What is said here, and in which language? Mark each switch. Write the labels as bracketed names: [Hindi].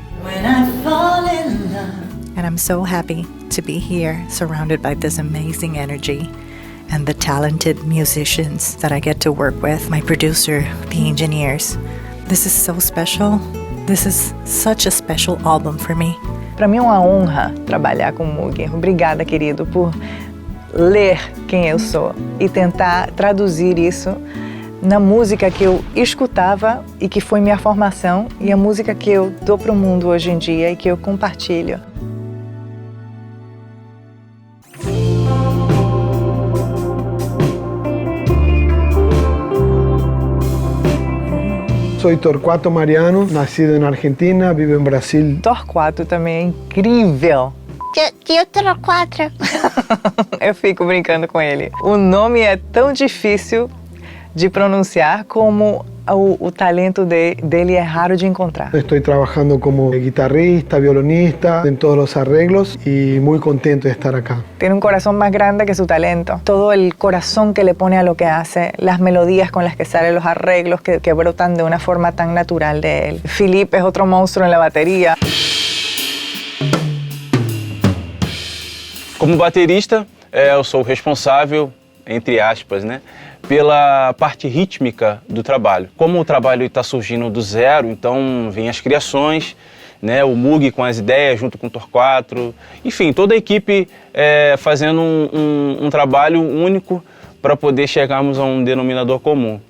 [English] When I fall in love. And I'm so happy to be here, surrounded by this amazing energy and the talented musicians that I get to work with, my producer, the engineers. This is so special. This is such a special album for me. [Portuguese] Para mim é uma honra trabalhar com o Mugi. Obrigada, querido, por ler quem eu sou e tentar traduzir isso na música que eu escutava e que foi minha formação e a música que eu dou para o mundo hoje em dia e que eu compartilho. [Spanish] Soy Torquato Mariano, nacido en Argentina, vivo en Brasil. [Portuguese] Torquato também é incrível. Tio Torquato. Eu fico brincando com ele. O nome é tão difícil de pronunciar como o talento dele é raro de encontrar. [Spanish] Estoy trabajando como guitarrista, violonista, en todos los arreglos y muy contento de estar acá. Tiene un corazón más grande que su talento. Todo el corazón que le pone a lo que hace, las melodías con las que salen los arreglos que brotan de una forma tan natural de él. Felipe es otro monstruo en la batería. [Portuguese] Como baterista, eu sou responsável, entre aspas, né, pela parte rítmica do trabalho. Como o trabalho está surgindo do zero, então vem as criações, né, o Mugi com as ideias junto com o Torquato, enfim, toda a equipe fazendo um trabalho único para poder chegarmos a um denominador comum.